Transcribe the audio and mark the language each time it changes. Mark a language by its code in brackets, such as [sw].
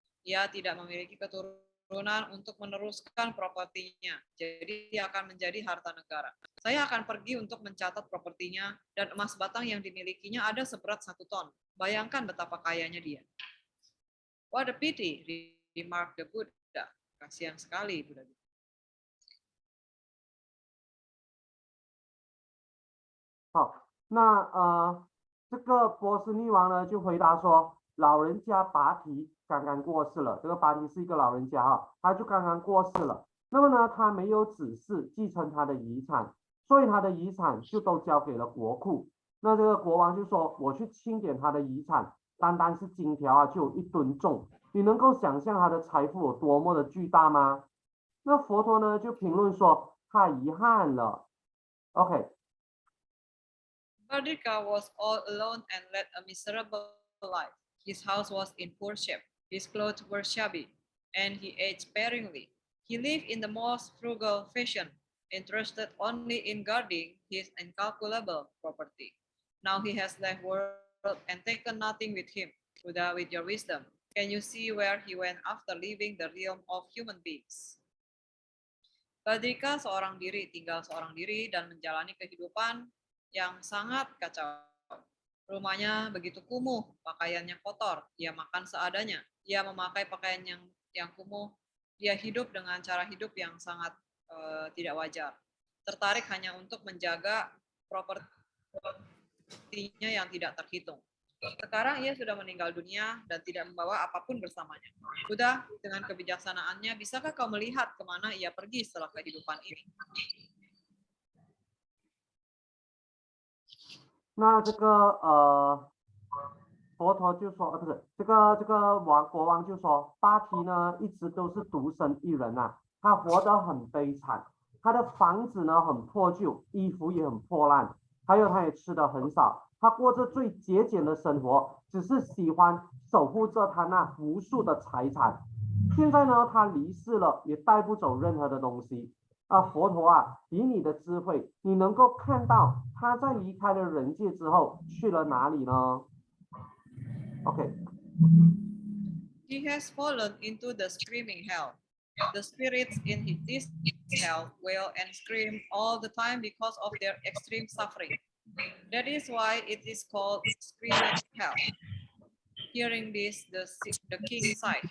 [id] Ia tidak memiliki keturunan untuk meneruskan propertinya, jadi dia akan menjadi harta negara. Saya akan pergi untuk mencatat propertinya, dan emas batang yang dimilikinya ada seberat 1 ton. Bayangkan betapa kayanya dia. [en] What a pity, remarked the Buddha. [id] Kasihan sekali, Buddha. [zh] 好，那这个波斯匿王呢就回答说，老人家拔提刚刚过世了，这个拔提是一个老人家哈，他就刚刚过世了。那么呢，他没有子嗣继承他的遗产，所以他的遗产就都交给了国库。那这个国王就说，我去清点他的遗产，单单是金条啊就有1吨重，你能够想象他的财富有多么的巨大吗？那佛陀呢就评论说，太遗憾了。 OK。 [en] Badrika was all alone and led a miserable life. His house was in poor shape, his clothes were shabby, and he ate sparingly. He lived in the most frugal fashion, interested only in guarding his incalculable property. Now he has left world and taken nothing with him. Buddha, with your wisdom, can you see where he went after leaving the realm of human beings? [id] Badrika seorang diri, tinggal seorang diri dan menjalani kehidupan yang sangat kacau. Rumahnya begitu kumuh, pakaiannya kotor, ia makan seadanya, ia memakai pakaian yang kumuh, dia hidup dengan cara hidup yang sangat tidak wajar. Tertarik hanya untuk menjaga propertinya yang tidak terhitung. Sekarang ia sudah meninggal dunia dan tidak membawa apapun bersamanya. Buddha, dengan kebijaksanaannya, bisakah kau melihat kemana ia pergi setelah kehidupan ini? [zh] 那这个佛陀就说，不是这个国王就说，巴提呢一直都是独身一人啊，他活得很悲惨，他的房子呢很破旧，衣服也很破烂，还有他也吃的很少，他过着最节俭的生活，只是喜欢守护着他那无数的财产。现在呢，他离世了，也带不走任何的东西。佛陀啊，以你的智慧，你能够看到他在离开了人界之后去了哪里呢？ Okay. [en] He has fallen into the screaming hell. The spirits in this hell wail and scream all the time because of their extreme suffering. That is why it is called screaming hell. Hearing this, the king sighed.